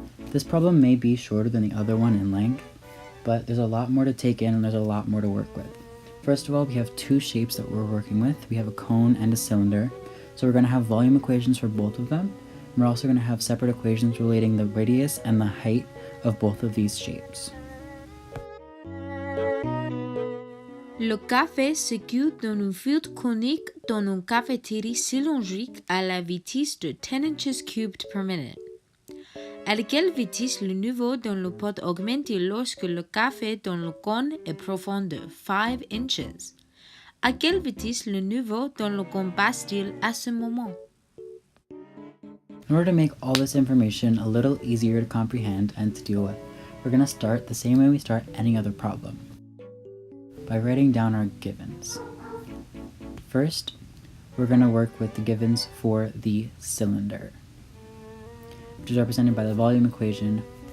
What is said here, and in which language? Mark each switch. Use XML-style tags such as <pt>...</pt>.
<en>This problem may be shorter than the other one in length, but there's a lot more to take in and there's a lot more to work with. First of all, we have two shapes that we're working with. We have a cone and a cylinder. So we're going to have volume equations for both of them. And we're also going to have separate equations relating the radius and the height of both of these shapes.</en> <fr>Le café se cuit dans un filtre conique dans une cafetière cylindrique à la vitesse de 10</fr> <en>inches cubed per minute.</en> <fr>À quelle vitesse le niveau dans le pot augmente lorsque le café dans le cône est profond de 5 inches? À quelle vitesse le niveau dans le cône passe-t-il à ce moment?</fr> <en>In order to make all this information a little easier to comprehend and to deal with, we're going to start the same way we start any other problem, by writing down our givens. First, we're going to work with the givens for the cylinder, which is represented by the volume equation</en>